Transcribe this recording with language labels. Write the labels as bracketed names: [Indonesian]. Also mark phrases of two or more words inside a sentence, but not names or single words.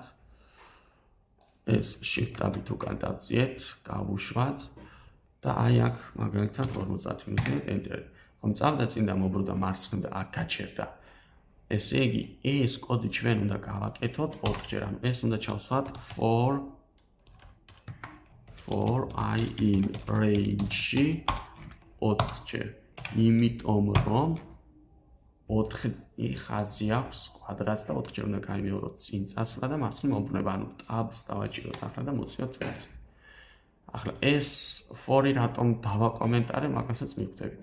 [Georgian] ეს shift-აბით უკან დავწიეთ, გავუშვათ და აი აქ მაგალითად 50 მივდივართ enter. ხომ წავდა წინ და მოbrunდა მარცხნივ და აქ გაჩერდა. ესე იგი, ეს კოდი ჩვენ უნდა გავაკეთოთ 4 ჯერ, ანუ ეს უნდა ჩავსვათ [English] for I in range- [Georgian] ში 4 ჯერ. იმიტომ რომ 4 ხაზი აქვს კვადრატს და 4 ჯერ უნდა გაიმეოროთ წინ წასვლა და მარცხნივ მომბრუნება, ანუ tabs დავაჭიროთ ახლა და მოვციოთ მარცხნივ. ახლა ეს for-ი რატომ დავაკომენტარე, მაგასაც მივხვდებით.